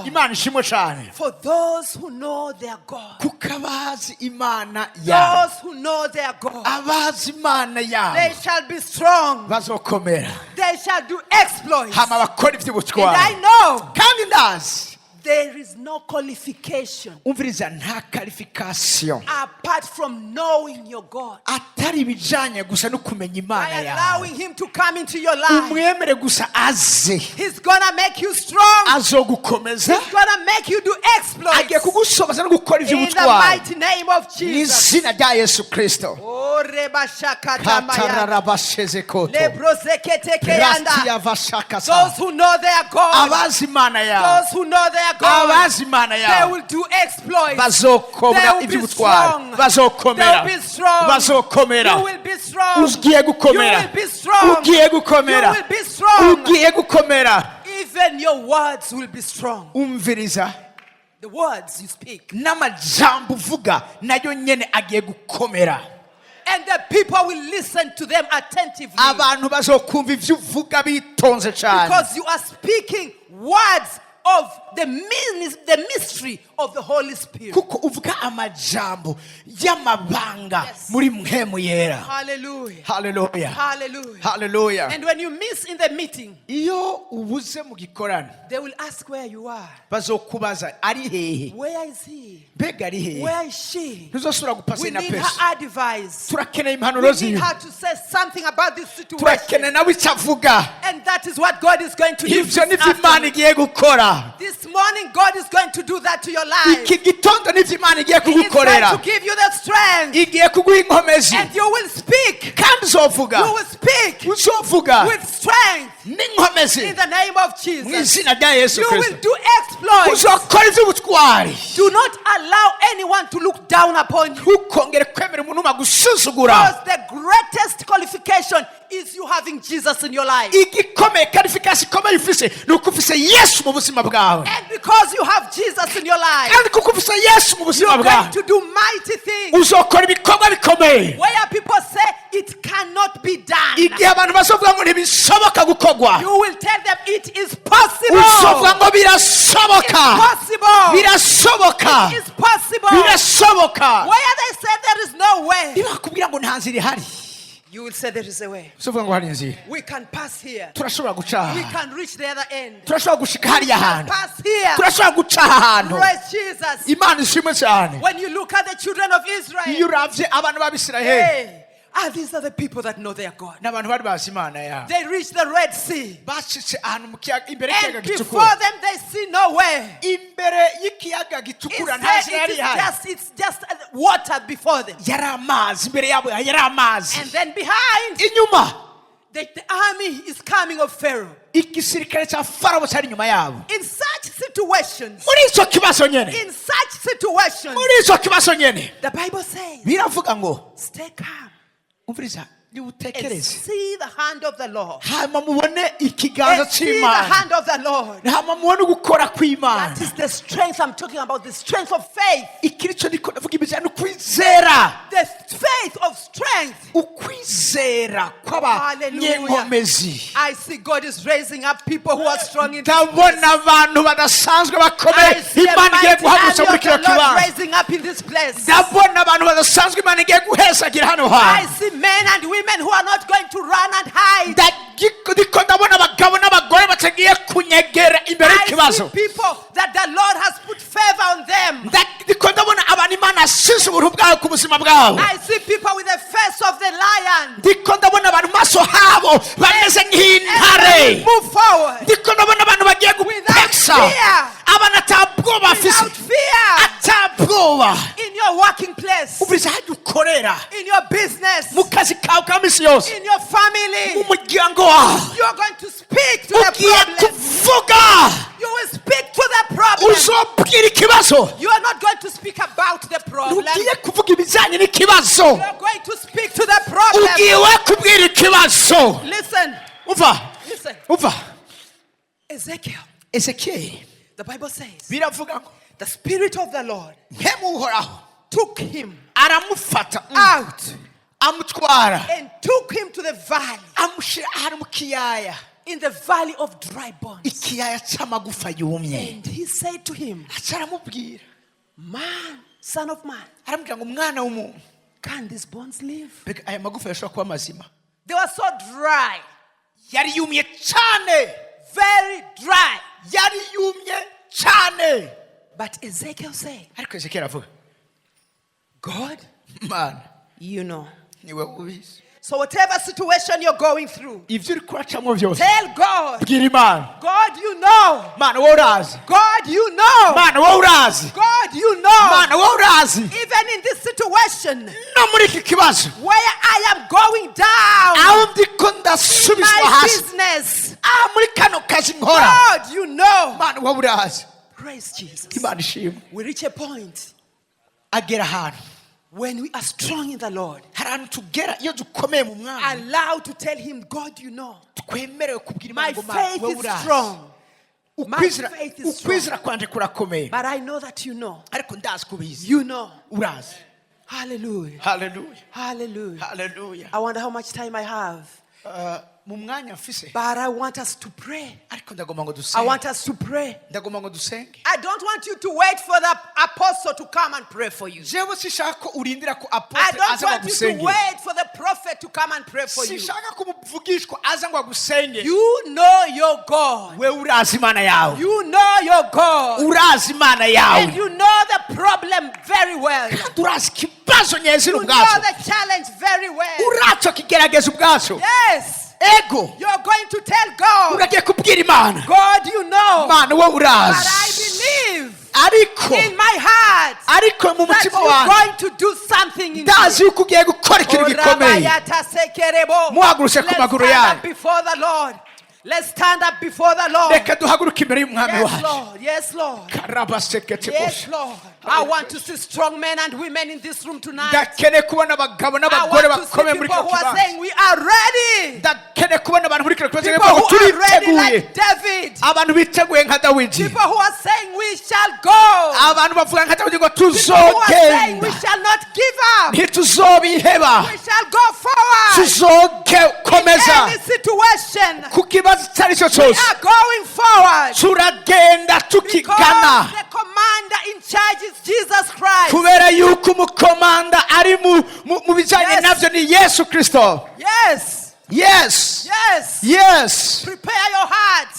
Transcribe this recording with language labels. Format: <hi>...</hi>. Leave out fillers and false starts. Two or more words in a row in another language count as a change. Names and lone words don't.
<en>For those who know their God, those who know their God, they shall be strong. They shall do exploits. And I know There is no qualification</en> <rn>umviriza nta qualification</rn> <en>apart from knowing your God.</en> <rn>atari bijanye gusa no kumenya Imana</rn> <en>By</en> <rn>yawe.</rn> <en>allowing him to come into your life,</en> <rn>Umwemere gusa aze.</rn> <en>he's gonna make you strong.</en> <rn>Azogukomeza.</rn> <en>He's gonna make you do exploits.</en> <rn>Agiye kugusobaza no gukora</rn> <en>In the</en> <rn>ivy'ubutwari.</rn> <en>mighty name of Jesus.</en> <rn>Mw'izina rya Yesu Kristo. Oh, Reba Shakata Maya. Katararabashezekoto. Lebrozeketekeyanda. Ratiyavashakasa.</rn> <en>Those who know their God,</en> <rn>Abazi Imana yawe.</rn> <en>those who know their God,</en> <rn>Abazi Imana</rn> <en>they</en> <rn>yawe.</rn> <en>will do exploits.</en> <rn>Bazokomera</rn> <en>They will be</en> <rn>ivy'ubutwari.</rn> <en>strong.</en> <rn>Bazokomera.</rn> <en>They will be strong.</en> <rn>Bazokomera.</rn> <en>You will be strong.</en> <rn>Ugiye gukomera.</rn> <en>You will be strong.</en> <rn>Ugiye gukomera.</rn> <en>You will be strong.</en> <rn>Ugiye gukomera.</rn> <en>Even your words will be strong.</en> <rn>Umviriza.</rn> <en>The words you speak.</en> <rn>N'amajambo uvuga nayo nyene agiye gukomera.</rn> <en>And the people will listen to them attentively.</en> <rn>Abantu bazokumva ivyo uvuga bitonze cyane.</rn> <en>Because you are speaking words of the mystery of the Holy Spirit.</en> <rn>Kuko uvuga amajambo y'amabanga muri mpemu yera. Hallelujah. Hallelujah. Hallelujah. Hallelujah.</rn> <en>And when you miss in the meeting,</en> <rn>Iyo ubuze mu gikorano</rn> <en>they will ask where you are.</en> <rn>bazokubaza ari hehe?</rn> <en>Where is he?</en> <rn>Mbega ari hehe?</rn> <en>Where is she?</en> <rn>Ntuzosubira</rn> <en>We</en> <rn>gupasa na</rn> <en>need</en> <rn>pesa.</rn> <en>her advice.</en> <rn>Turakeneye impanuro</rn> <en>We need</en> <rn>ziwe.</rn> <en>her to say something about this</en> <rn>Turakeneye</rn> <en>situation.</en> <rn>nawe icyo avuga.</rn> <en>And that is what God is going to do.</en> <rn>Ivyo nivyo Imana igiye gukora.</rn> <en>This morning, God is going to do that to your life.</en> <rn>Iki gitondo nivyo Imana igiye</rn> <en>He is going</en> <rn>kugukorera.</rn> <en>to give you the strength.</en> <rn>Igiye kuguha inkomezi.</rn> <en>And you will speak.</en> <rn>Kandi uzovuga.</rn> <en>You will speak</en> <rn>Uzovuga</rn> <en>with strength</en> <rn>n'inkomezi.</rn> <en>in the name of</en> <rn>Mu</rn> <en>Jesus.</en> <rn>izina rya Yesu</rn> <en>You</en> <rn>Kristo.</rn> <en>will do exploits.</en> <rn>Uzokora ivy'ubutwari.</rn> <en>Do not allow anyone to look down upon you.</en> <rn>Ntukongere kwemera umuntu agusuzugura.</rn> <en>Because the greatest qualification is you having Jesus in your life.</en> <rn>Igikomeye qualification ikomeye ufise ni uko ufise Yesu mu buzima bwawe.</rn> <en>And because you have Jesus in your life,</en> <rn>Kandi kuko ufise Yesu mu buzima</rn> <en>you're going</en> <rn>bwawe.</rn> <en>to do mighty things.</en> <rn>Uzokora ibikorwa bikomeye.</rn> <en>Where people say it cannot be done,</en> <rn>Igihe abantu bazovuga ngo ntibishoboka gukorwa.</rn> <en>you will tell them it is possible.</en> <rn>Uzovuga ngo</rn> <en>It's</en> <rn>birasoboka.</rn> <en>possible.</en> <rn>Birasoboka.</rn> <en>It's possible.</en> <rn>Birasoboka.</rn> <en>Where they say there is no way,</en> <rn>Niba bakubwira ngo nta nzira ihari.</rn> <en>you will say there is a way.</en> <rn>Uzovuga ngo hari inzira.</rn> <en>We can pass here.</en> <rn>Turashobora guca.</rn> <en>We can reach the other end.</en> <rn>Turashobora gushika hariya hantu.</rn> <en>Pass here.</en> <rn>Turashobora guca ahantu.</rn> <en>Praise Jesus.</en> <rn>Imana ishimwe cyane.</rn> <en>When you look at the children of</en> <rn>Iyo</rn> <en>Israel,</en> <rn>uravye abantu b'Abisirayeli.</rn> <en>hey, these are the people that know their God.</en> <rn>N'abantu bari bazi Imana yabo.</rn> <en>They reach the Red Sea.</en> <rn>Bashitse ahantu mu kiyaga imbere y'ikiyaga</rn> <en>And before</en> <rn>gitukura.</rn> <en>them, they see no way.</en> <rn>Imbere y'ikiyaga gitukura nta nzira yari ihari.</rn> <en>It's just water before them.</en> <rn>Yari amazi imbere yabo yari amazi.</rn> <en>And then behind,</en> <rn>Inyuma</rn> <en>the army is coming of Pharaoh.</en> <rn>igisirikare cya Farawo cyari inyuma yabo.</rn> <en>In such situations,</en> <rn>Muri icyo kibazo nyene.</rn> <en>in such situations,</en> <rn>Muri icyo kibazo nyene.</rn> <en>the Bible says,</en> <rn>Biravuga ngo</rn> <en>stay calm</en> <rn>umviriza</rn> <en>and</en> <rn>niwutekereze.</rn> <en>see the hand of the Lord.</en> <rn>Hama mubone ikiganza</rn> <en>And see the</en> <rn>cy'Imana.</rn> <en>hand of the Lord.</en> <rn>Hama mubone ugukora kw'Imana.</rn> <en>That is the strength I'm talking about, the strength of faith.</en> <rn>Iki nicyo ndiko ndavuga ibijyanye n'ukwizera.</rn> <en>The faith of strength.</en> <rn>Ukwizera kw'abanyenkomezi.</rn> <en>I see God is raising up people who are strong in this</en> <rn>Ndabona</rn> <en>place.</en> <rn>abantu badasanzwe</rn> <en>I</en> <rn>bakomeye</rn> <en>see a</en> <rn>Imana igiye</rn> <en>mighty</en> <rn>guhagurutsa muri</rn> <en>army</en> <rn>kino</rn> <en>of the Lord</en> <rn>kibanza.</rn> <en>raising up in this place.</en> <rn>Ndabona abantu badasanzwe Imana igiye guhezagira hano</rn> <en>I</en> <rn>hantu.</rn> <en>see men and women who are not going to run and hide.</en> <rn>Ndiko ndabona abagabo n'abagore batagiye kunyegera imbere</rn> <en>I see</en> <rn>y'ikibazo.</rn> <en>people that the Lord has put favor on them.</en> <rn>Ndiko ndabona abantu Imana asize ubuntu bwawe ku buzima bwabo.</rn> <en>I see people with the face of the lion.</en> <rn>Ndiko ndabona abantu maso habo bameze</rn> <en>And</en> <rn>nk'intare.</rn> <en>move forward</en> <rn>Ndiko ndabona abantu bagiye gupeksa.</rn> <en>fear.</en> <rn>Abantu atabwoba bafise.</rn> <en>without fear</en> <rn>Atabwoba.</rn> <en>in your working place,</en> <rn>Uburiza hajya ukorera.</rn> <en>in your business,</en> <rn>Mu kazi kawe ka misi yose.</rn> <en>in your family.</en> <rn>Mu muryango wawe.</rn> <en>You are going to speak to the</en> <rn>Ugiye</rn> <en>problem.</en> <rn>kuvuga.</rn> <en>You will speak to the problem.</en> <rn>Uzobwira ikibazo.</rn> <en>You are not going to speak about the problem.</en> <rn>Ugiye kuvuga ibijyanye n'ikibazo.</rn> <en>You are going to speak to the problem.</en> <rn>Ugiye kubwira ikibazo.</rn> <en>Listen.</en> <rn>Uva.</rn> <en>Listen.</en> <rn>Uva.</rn> <en>Ezekiel.</en> <rn>Ezekiel.</rn> <en>The Bible says</en> <rn>Biravuga ngo</rn> <en>the Spirit of the Lord</en> <rn>mpemu uhoraho</rn> <en>took him</en> <rn>aramufata</rn> <en>out</en> <rn>amutwara</rn> <en>and took him to the valley,</en> <rn>amushyira ahantu mu kiyaya.</rn> <en>in the valley of dry bones.</en> <rn>Ikiyaya cy'amagufa yumye.</rn> <en>And he said to him,</en> <rn>aramubwira,</rn> <en>man, son of man,</en> <rn>aramubwira ngo mwana w'umuntu,</rn> <en>can these bones live?</en> <rn>mbega aya magufa yashobora kuba mazima?</rn> <en>They were so dry,</en> <rn>Yari yumye cyane.</rn> <en>very dry.</en> <rn>Yari yumye cyane.</rn> <en>But Ezekiel said,</en> <rn>ariko Ezekiel avuga,</rn> <en>God,</en> <rn>Mana,</rn> <en>you know.</en> <rn>niwe ubizi.</rn> <en>So whatever situation you're going through,</en> <rn>ibyo uri kuracamo byose,</rn> <en>tell God,</en> <rn>bwira Imana,</rn> <en>God, you know.</en> <rn>Mana wowe urazi.</rn> <en>God, you know.</en> <rn>Mana wowe urazi.</rn> <en>God, you know.</en> <rn>Mana wowe urazi.</rn> <en>Even in this situation,</en> <rn>no muri iki kibazo,</rn> <en>where I am going down</en> <rn>aho ndiko</rn> <en>in</en> <rn>ndasubizwa</rn> <en>my</en> <rn>hasi,</rn> <en>business,</en> <rn>muri kano kazi nkora,</rn> <en>God, you know.</en> <rn>Mana wowe urazi.</rn> <en>Praise Jesus.</en> <rn>Imana ishimwe.</rn> <en>We reach a point</en> <rn>agera ahantu</rn> <en>when we are strong in the Lord,</en> <rn>ahantu tugera iyo dukomeye mu mwami,</rn> <en>allowed to tell him, God, you know.</en> <rn>twemerewe kubwira</rn> <en>My</en> <rn>Imana ngo</rn> <en>faith</en> <rn>wowe</rn> <en>is</en> <rn>urazi.</rn> <en>strong.</en> <rn>ukwizera kwanje kurakomeye,</rn> <en>But I know that you know.</en> <rn>ariko ndazi kubizi.</rn> <en>You know.</en> <rn>urazi. Hallelujah. Hallelujah. Hallelujah. Hallelujah.</rn> <en>I wonder how much time I have.</en> <rn>mu mwanya mfise,</rn> <en>But I want us to pray.</en> <rn>ariko ndagomba ngo</rn> <en>I</en> <rn>dusenge.</rn> <en>want us to pray.</en> <rn>ndagomba ngo dusenge.</rn> <en>I don't want you to wait for the apostle to come and pray for you.</en> <rn>jewe sishaka ko urindira ko</rn> <en>I</en> <rn>apotre</rn> <en>don't</en> <rn>aza ngo</rn> <en>want you to</en> <rn>agusenge.</rn> <en>wait for the prophet to come and pray for you.</en> <rn>sishaka ko umuvugishwa aza ngo agusenge.</rn> <en>You know your God.</en> <rn>wewe urazi Imana yawe.</rn> <en>You know your God.</en> <rn>urazi Imana yawe.</rn> <en>And you know the problem very well.</en> <rn>kandi urazi ikibazo nyezina</rn> <en>You know</en> <rn>ubwazo.</rn> <en>the challenge very well.</en> <rn>uraco kigerageza ubwazo.</rn> <en>Yes.</en> <rn>ego</rn> <en>You're going to tell God.</en> <rn>uragiye kubwira Imana.</rn> <en>God, you know.</en> <rn>Mana wowe</rn> <en>But</en> <rn>urazi.</rn> <en>I believe</en> <rn>ariko</rn> <en>in my heart</en> <rn>ariko mu</rn> <en>that</en> <rn>mutima</rn> <en>you're</en> <rn>wanjye</rn> <en>going to do something in</en> <rn>ndazi yuko ugiye gukora ikintu gikomeye. muhagurutse ku maguru</rn> <en>Let's stand</en> <rn>yanyu.</rn> <en>up before the Lord. Let's stand up before the Lord.</en> <rn>reka duhaguruke imbere y'umwami</rn> <en>Yes,</en> <rn>wacu.</rn> <en>Lord. Yes, Lord. karabasekete Yes,</en> <rn>gusa.</rn> <en>Lord. I want to see strong men and women in this room tonight.</en> <rn>ndakeneye kubona abagabo</rn> <en>I</en> <rn>n'abagore</rn> <en>want to see</en> <rn>bakomeye muri</rn> <en>people</en> <rn>kino</rn> <en>who are</en> <rn>kibanza.</rn> <en>saying we are ready.</en> <rn>ndakeneye kubona abantu muri kino kibanza</rn> <en>People</en> <rn>ngo</rn> <en>who are ready</en> <rn>turiteguye.</rn> <en>like David.</en> <rn>abantu biteguye nka Dawidi.</rn> <en>People who are saying we shall go.</en> <rn>abantu bavuga nka Dawidi ngo</rn> <en>People who are saying we</en> <rn>tuzogenda.</rn> <en>shall not give up.</en> <rn>ntituzobiheba.</rn> <en>We shall go forward.</en> <rn>tuzokomeza</rn> <en>Any situation.</en> <rn>ku kibazo icyo ari cyo</rn> <en>We</en> <rn>cyose.</rn> <en>are going forward.</en> <rn>turagenda</rn> <en>Because</en> <rn>tukigana.</rn> <en>the commander in charge is Jesus Christ.</en> <rn>kubera yuko umukomanda ari mu bijyanye</rn> <en>Yes.</en> <rn>nabyo ni Yesu Kristo.</rn> <en>Yes. yes Yes. yes Prepare your hearts.</en>